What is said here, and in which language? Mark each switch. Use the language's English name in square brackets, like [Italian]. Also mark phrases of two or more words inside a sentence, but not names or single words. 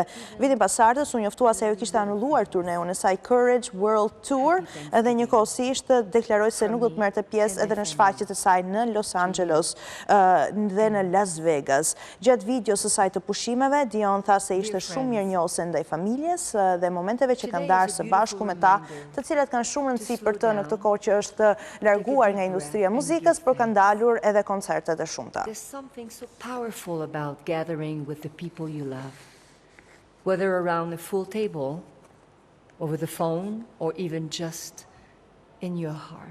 [Albanian] Vitin pasardhës u njoftua se ajo kishte anulluar turneun e saj Courage World Tour dhe njëkohësisht deklaroi se nuk do të merrte pjesë edhe në shfaqjet e saj në Los Angeles dhe në Las Vegas. Gjatë videos së saj të pushimeve, Dion tha se ishte shumë mirënjohëse ndaj familjes dhe momenteve që kanë darë së bashku me ta, të cilat kanë shumë rëndësi për të në këtë kohë që është larguar nga industria e muzikës, por kanë dalur edhe koncertet e shumta. [English] There's something so powerful about gathering with the people you love, whether around the full table, over the phone, or even just in your heart.